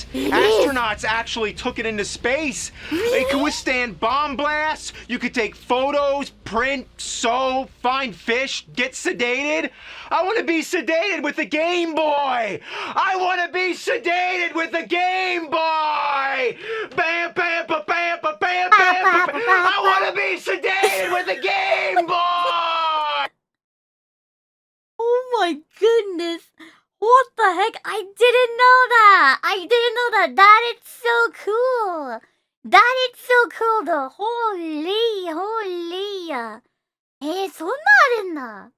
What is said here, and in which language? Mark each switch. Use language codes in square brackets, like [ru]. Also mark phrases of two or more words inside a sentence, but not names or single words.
[en] Astronauts actually took it into space. It could withstand bomb blasts. You could take photos, print, sew, find fish, get sedated. I want to be sedated with the Game Boy. I want to be sedated with the Game Boy. Bam, bam, ba, bam, ba, bam, bam, ba, bam. I want to be sedated with the Game Boy. Oh my goodness. I didn't know that. I didn't know that. That is so cool. That is so cool though. Holy. [ja] そんなあるんだ。